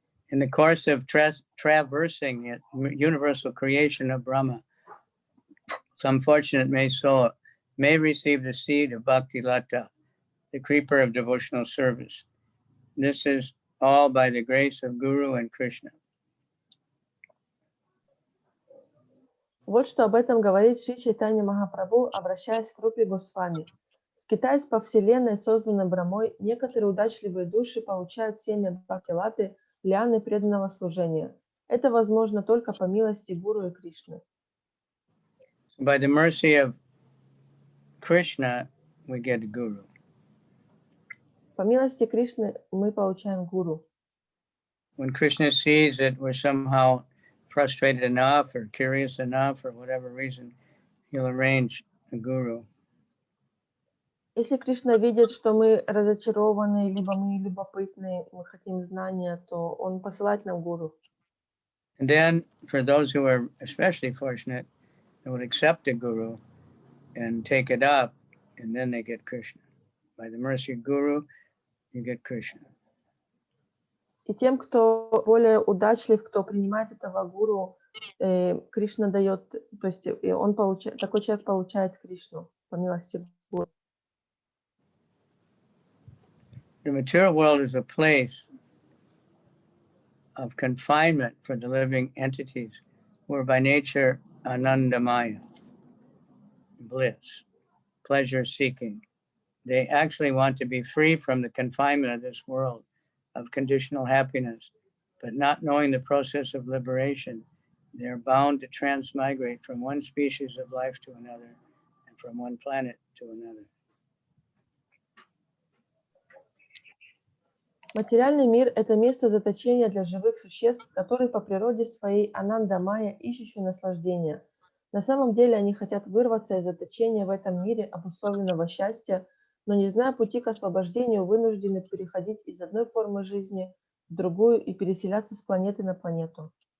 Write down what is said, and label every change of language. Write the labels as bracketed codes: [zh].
[en] In the course of traversing it, universal creation of Brahma, some fortunate soul may receive the seed of Bhakti Lata, the creeper of devotional service. This is all by the grace of Guru and Krishna. [ru] Вот что об этом говорит Шри Чайтанья Махапрабху, обращаясь к Рупе Госвами. Скитаясь по вселенной, созданной Брамой, некоторые удачливые души получают семя Бхакти-латы, лианы преданного служения. Это возможно только по милости Гуру и Кришны. [en] By the mercy of Krishna, we get Guru. [ru] По милости Кришны мы получаем Гуру. [en] When Krishna sees that we're somehow frustrated enough or curious enough for whatever reason, he'll arrange a Guru. [ru] Если Кришна видит, что мы разочарованы, либо мы любопытны, мы хотим знания, то Он посылает нам Гуру. [en] And then for those who are especially fortunate, they would accept a Guru and take it up, and then they get Krishna. By the mercy of Guru, you get Krishna. [ru] И тем, кто более удачлив, кто принимает этого Гуру, Кришна дает, то есть он получает, такой человек получает Кришну по милости Гуру. [en] The material world is a place of confinement for the living entities who are by nature anandamaya, bliss, pleasure seeking. They actually want to be free from the confinement of this world of conditional happiness, but not knowing the process of liberation, they are bound to transmigrate from one species of life to another and from one planet to another. [ru] Материальный мир – это место заточения для живых существ, которые по природе своей ананда-майя, ищущие наслаждения. На самом деле они хотят вырваться из заточения в этом мире обусловленного счастья, но не зная пути к освобождению, вынуждены переходить из одной формы жизни в другую и переселяться с планеты на планету.